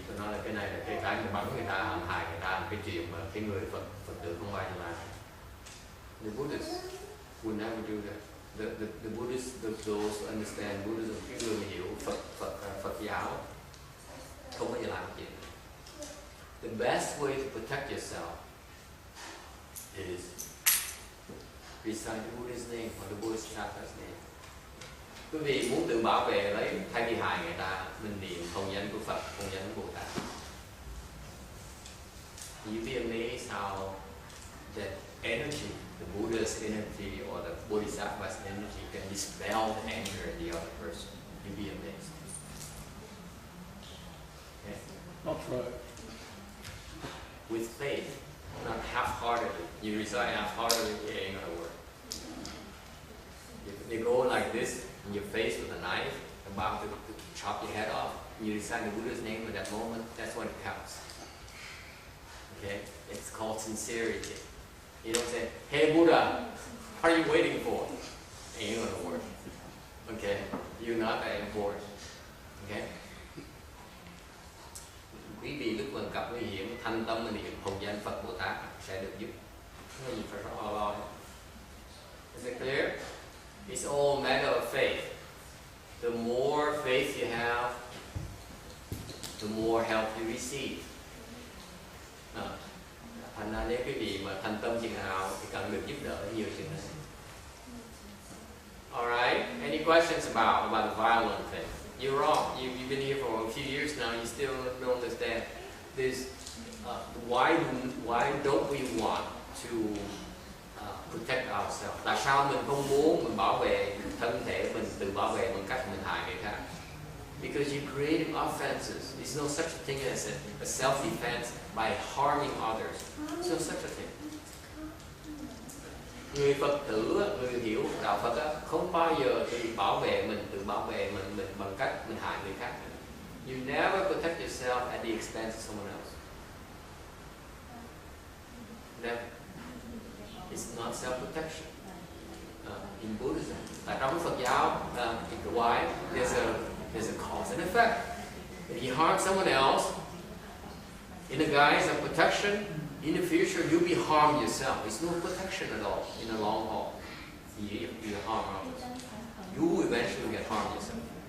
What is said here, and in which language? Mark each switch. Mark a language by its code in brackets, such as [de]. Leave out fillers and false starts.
[vi] Tôi nói là cái này là cái mà bắn người ta, hãm hại người ta, cái chuyện mà cái người Phật tử không ai làm. [en] The Buddhists would never do that. The Buddhists, those who understand Buddhism, [vi] cái người mà hiểu Phật giáo không bao giờ làm chuyện. [en] The best way to protect yourself is recite the Buddha's name or the Buddhist chakra's name. [vi] Quý vị muốn tự bảo vệ lấy thay vì hại người ta, mình niệm thông danh của Phật, thông danh của Bồ Tát. [en] You'd be amazed how that energy, the Buddha's energy or the Bodhisattva's energy can dispel the anger in the other person. You'd be amazed. Okay? I'll try. With faith, not half-heartedly. You recite half-heartedly, it ain't gonna work. If you go like this, and you're faced with a knife, about to chop your head off, and you recite the Buddha's name at that moment, that's what counts. Okay? It's called sincerity. You don't say, hey Buddha, what are you waiting for? It ain't gonna work. Okay? You're not that important. Okay? [vi] Quý vị lúc gần gặp nguy hiểm, thanh tâm và niệm hồng danh Phật Bồ Tát sẽ được giúp. Không có gì phải lo. [en] Is it clear? It's all matter of faith. The more faith you have, the more help you receive. [vi] Thành ra nếu quý vị mà thành tâm chừng nào thì cần được giúp đỡ nhiều chừng nào. [en] Alright, any questions about the violent thing? You're wrong. You've been here for a few years now. You still don't understand this. Why don't we want to protect ourselves? [vi] Tại sao mình không muốn mình bảo vệ thân thể mình, tự bảo vệ bằng cách mình hại người khác? [en] Because you're creating offenses. There's no such a thing as a self-defense by harming others. There's no such a thing. [vi] Người Phật tử, người hiểu đạo Phật không bao giờ tự bảo vệ mình bằng cách mình hại người khác. [en] You never protect yourself at the expense of someone else. Never. It's not self-protection. In Buddhism, [vi] trong Phật giáo, [en] why? There's a cause and effect. If you harm someone else in the guise of protection, in the future you'll be harmed yourself. It's no protection at all in the long haul. You harm others. You will eventually get harmed yourself.